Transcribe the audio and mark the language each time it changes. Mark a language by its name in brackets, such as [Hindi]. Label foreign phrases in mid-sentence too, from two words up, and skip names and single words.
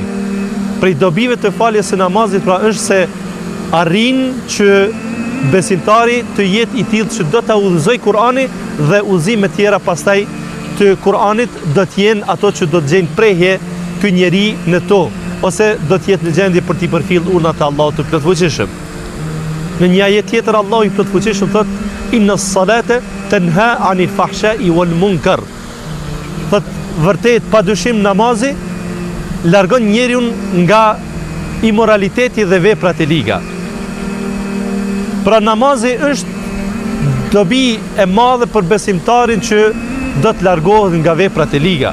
[Albanian] Prej dobive të faljes së namazit pra është se arrin që besimtari të jetë i tillë që do ta udhëzoj Kur'ani dhe udhëzimet tjera pastaj të Kur'anit do të jenë ato që do të gjejnë prehje ky njeri në to, ose do të jetë në gjendje për t'i përfillë urnat e Allahut të plotfuqishëm. Në një ajet tjetër Allahu i plotfuqishëm thot: [Arabic] إن الصلاة تنهى عن الفحشاء والمنكر. [Albanian] Thot vërtet padyshim namazi largon njeriun nga imoraliteti dhe veprat e liga. Pra namazi është dobi e madhe për besimtarin që do të largohet nga veprat e liga.